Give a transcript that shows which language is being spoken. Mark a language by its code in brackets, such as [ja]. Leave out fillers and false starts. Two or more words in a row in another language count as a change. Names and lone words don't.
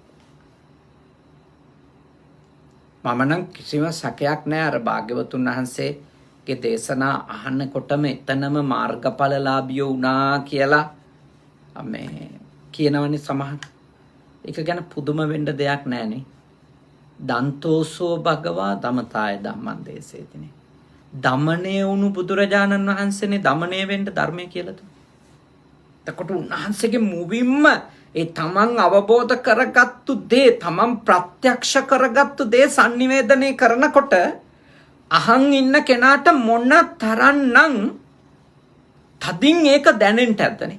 [si] මම නම් කිසිම සැකයක් නැහැ අර භාග්‍යවතුන් වහන්සේගේ දේශනා අහනකොටම එතනම මාර්ගඵලලාභියෝ වුණා කියලා මේ කියනවනේ සමහර. ඒක ගැන පුදුම වෙන්න දෙයක් නැහනේ. [pi] දන්තෝසෝ භගවා දමතාය ධම්මං දේශේතිනේ. [si] දමණය වුණු බුදුරජාණන් වහන්සේනේ දමණය වෙන්න ධර්මය කියලා දුන්නා. එතකොට උන්වහන්සේගේ මුවින්ම ඒ තමන් අවබෝධ කරගත්තු දේ, තමන් ප්‍රත්‍යක්ෂ කරගත්තු දේ sannivedanaya කරනකොට අහන් ඉන්න කෙනාට මොන තරම්නම් තදින් ඒක දැනෙන්න ඇද්දනේ.